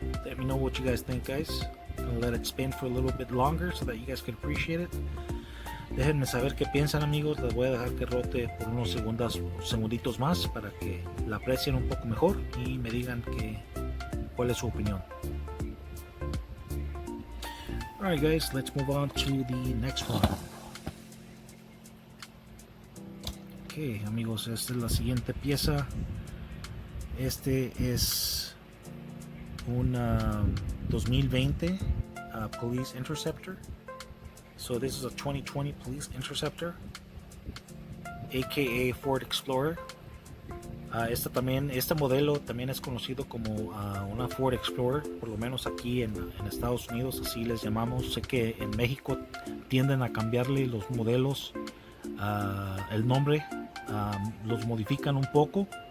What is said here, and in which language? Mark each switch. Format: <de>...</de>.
<en>Let me know what you guys think, guys. I'll let it spin for a little bit longer so that you guys can appreciate it.</en> <es>Déjenme saber qué piensan, amigos. Les voy a dejar que rote por unos segunditos más para que la aprecien un poco mejor y me digan cuál es su opinión.</es> <en>Alright guys, let's move on to the next one.</en> <es>Ok, amigos, esta es la siguiente pieza. Este es un 2020 Police Interceptor.</es> <en>So this is a 2020 Police Interceptor, aka Ford Explorer.</en> <es>Este modelo también es conocido como una Ford Explorer, por lo menos aquí en Estados Unidos así les llamamos. Sé que en México tienden a cambiarle los modelos, el nombre, los modifican un poco.</es>